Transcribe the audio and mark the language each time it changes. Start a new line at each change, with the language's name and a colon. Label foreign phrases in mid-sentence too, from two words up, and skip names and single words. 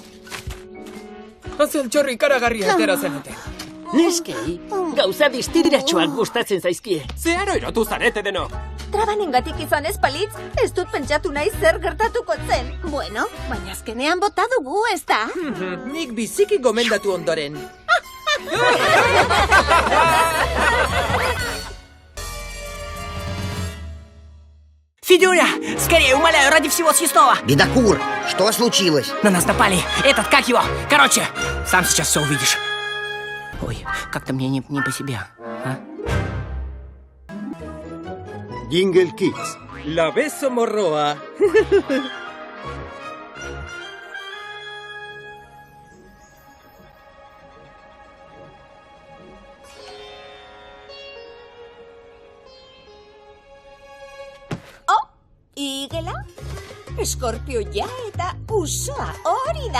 Basque: Azeltxorri karagarria atera zenuten. Neskei, gauza distiratxoak gustatzen zaizkie. Zeharo erotu zarete denok. Trabanengatik izan ez palitz, ez dut pentsatu nahi zer gertatuko zen. Bueno, baina azkenean bota dugu, ez da? Nik biziki gomendatu ondoren.
Russian: Федюня, скорее, умоляю, ради всего съестного. Бедокур, что случилось? На нас напали. Этот, как его? Короче, сам сейчас все увидишь. Ой, как-то мне не по себе. А?
Basque: Jingle Kids. Labezo morroa. Igela, eskorpioia eta usoa hori da.